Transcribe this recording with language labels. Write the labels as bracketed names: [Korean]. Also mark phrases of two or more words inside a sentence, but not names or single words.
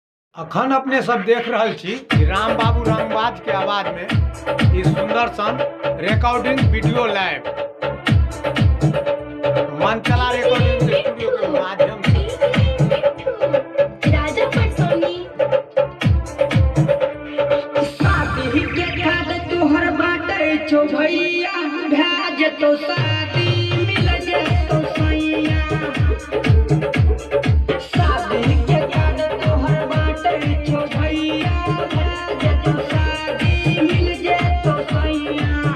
[Maithili] अखन अपने सब देख रहल छी कि राम बाबू रंगबाज के आवाज में ई सुंदर सन रिकॉर्डिंग वीडियो लाइव मनचला रिकॉर्डिंग स्टूडियो के माध्यम से राजा पटसोनी शादी के खाद तोहर बाटे छो भैया भेज तो शादी मिल जेतो सैया शादी के खाद तोहर बाटे छो भैया भेज तो शादी मिल जेतो सैया